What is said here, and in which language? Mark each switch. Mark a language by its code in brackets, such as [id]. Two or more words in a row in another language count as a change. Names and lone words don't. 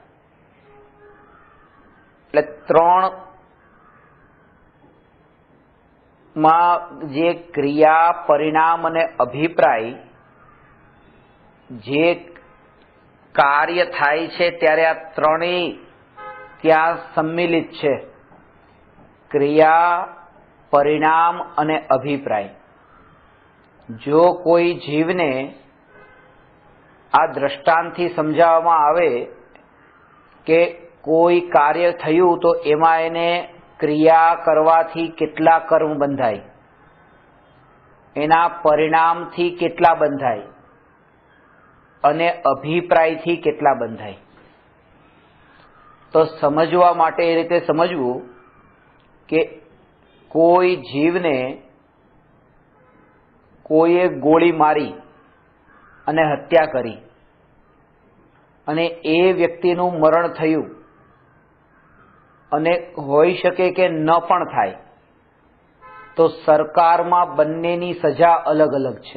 [gu] એટલે ત્રણ માં જે ક્રિયા પરિણામ અને અભિપ્રાય જે કાર્ય થાય છે ત્યારે આ ત્રણેય ત્યાં સમ્મિલિત છે, ક્રિયા પરિણામ અને અભિપ્રાય। જો કોઈ જીવ ને આ દૃષ્ટાંતથી સમજાવવામાં આવે કે કોઈ કાર્ય થયું તો એમાં એને ક્રિયા કરવાથી કેટલા કર્મ બંધાય, એના પરિણામથી કેટલા બંધાય અને અભિપ્રાયથી કેટલા બંધાય। તો સમજવા માટે એ રીતે સમજવું કે કોઈ જીવને કોઈએ ગોળી મારી અને હત્યા કરી અને એ વ્યક્તિનું મરણ થયું અને હોઈ શકે કે ન પણ થાય, તો સરકારમાં બંનેની સજા અલગ અલગ છે.